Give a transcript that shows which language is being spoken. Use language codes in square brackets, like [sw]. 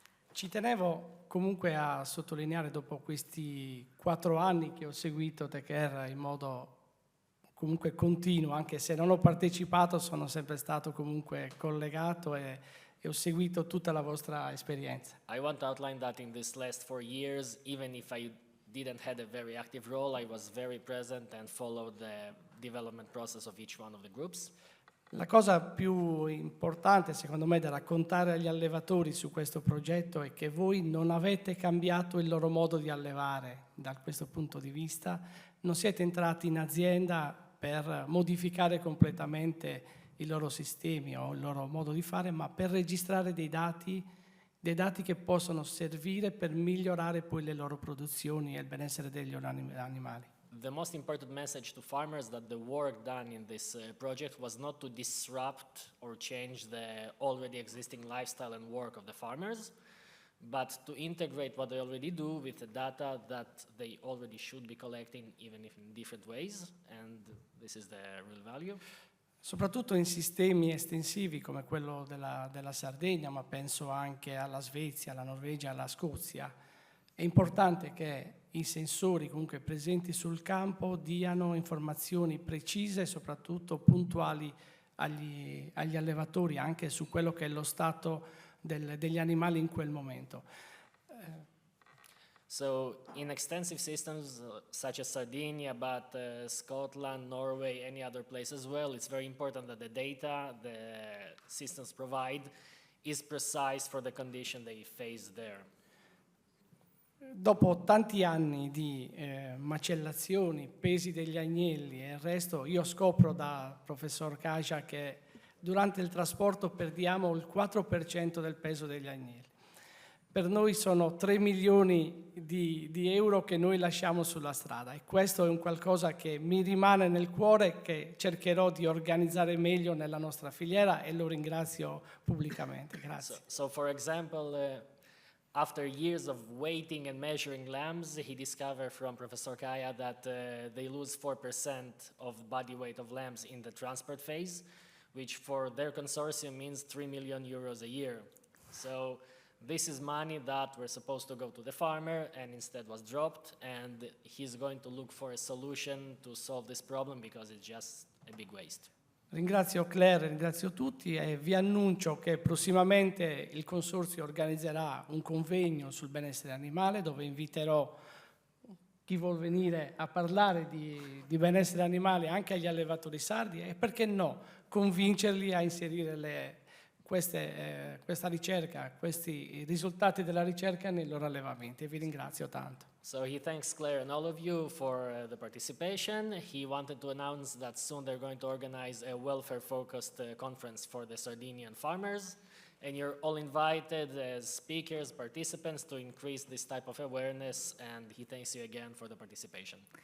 [it] Ci tenevo comunque a sottolineare, dopo questi 4 anni che ho seguito TechR in modo comunque continuo, anche se non ho partecipato, sono sempre stato comunque collegato e ho seguito tutta la vostra esperienza. [en] I want to outline that in this last 4 years, even if I didn't have a very active role, I was very present and followed the development process of each one of the groups. [it] La cosa più importante, secondo me, da raccontare agli allevatori su questo progetto è che voi non avete cambiato il loro modo di allevare da questo punto di vista, non siete entrati in azienda per modificare completamente i loro sistemi o il loro modo di fare, ma per registrare dei dati che possono servire per migliorare poi le loro produzioni e il benessere degli animali. [en] The most important message to farmers that the work done in this project was not to disrupt or change the already existing lifestyle and work of the farmers, but to integrate what they already do with the data that they already should be collecting, even if in different ways, and this is the real value. [it] Soprattutto in sistemi estensivi come quello della Sardegna, ma penso anche alla Svezia, alla Norvegia, alla Scozia. È importante che i sensori comunque presenti sul campo diano informazioni precise e soprattutto puntuali agli allevatori anche su quello che è lo stato degli animali in quel momento. [en] So in extensive systems such as Sardinia, but Scotland, Norway, any other place as well, it's very important that the data the systems provide is precise for the condition they face there. [it] Dopo tanti anni di macellazioni, pesi degli agnelli e il resto, io scopro da professor Kasia che durante il trasporto perdiamo il 4% del peso degli agnelli. Per noi sono 3 milioni di euro che noi lasciamo sulla strada e questo è un qualcosa che mi rimane nel cuore e che cercherò di organizzare meglio nella nostra filiera e lo ringrazio pubblicamente. Grazie. [en] So for example, after years of waiting and measuring lambs, he discovered from Professor Kaya that they lose 4% of body weight of lambs in the transport phase, which for their consortium means 3 million euros a year. So this is money that were supposed to go to the farmer and instead was dropped, and he's going to look for a solution to solve this problem because it's just a big waste. [it] Ringrazio Claire, ringrazio tutti e vi annuncio che prossimamente il Consorzio organizzerà un convegno sul benessere animale dove inviterò chi vuol venire a parlare di benessere animale anche agli allevatori sardi e perché no, convincerli a inserire questa ricerca, questi risultati della ricerca nei loro allevamenti. Vi ringrazio tanto. [en] So he thanks Claire and all of you for the participation. He wanted to announce that soon they're going to organize a welfare-focused conference for the Sardinian farmers, and you're all invited as speakers, participants, to increase this type of awareness, and he thanks you again for the participation.